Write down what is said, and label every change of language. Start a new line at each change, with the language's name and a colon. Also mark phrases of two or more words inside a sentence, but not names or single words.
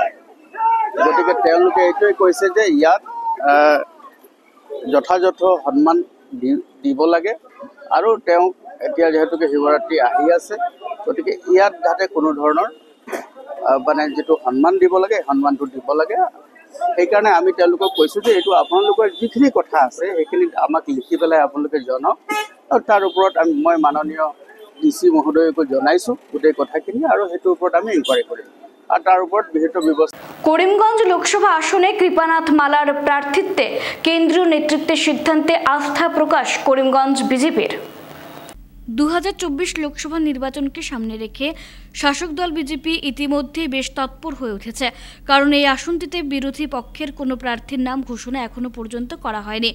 Assamese: গতিকে তেওঁলোকে এইটোৱে কৈছে যে ইয়াত যথাযথ সন্মান দিব লাগে আৰু তেওঁক এতিয়া যিহেতুকে শিৱৰাত্ৰি আহি আছে, গতিকে ইয়াত যাতে কোনো ধৰণৰ মানে যিটো সন্মান দিব লাগে সন্মানটো দিব লাগে। সেইকাৰণে আমি তেওঁলোকক কৈছোঁ যে এইটো আপোনালোকৰ যিখিনি কথা আছে সেইখিনি আমাক লিখি পেলাই আপোনালোকে জনাওক, আৰু তাৰ ওপৰত মই মাননীয় DC মহোদয়কো জনাইছোঁ গোটেই কথাখিনি, আৰু সেইটোৰ ওপৰত আমি ইনকুৱাৰী কৰিম
Bangla: আর তার উপর বিহিত ব্যবস্থা। করিমগঞ্জ লোকসভা আসনে কৃপানাথ মালার প্রার্থিত্বে কেন্দ্রীয় নেতৃত্বের সিদ্ধান্তে আস্থা প্রকাশ করিমগঞ্জ বিজেপির। 2024 লোকসভা নির্বাচনকে সামনে রেখে শাসক দল বিজেপি ইতিমধ্যেই বেশ তৎপর হয়ে উঠেছে, কারণ এই আসনটিতে বিরোধী পক্ষের কোনো প্রার্থীর নাম ঘোষণা এখনো পর্যন্ত করা হয়নি।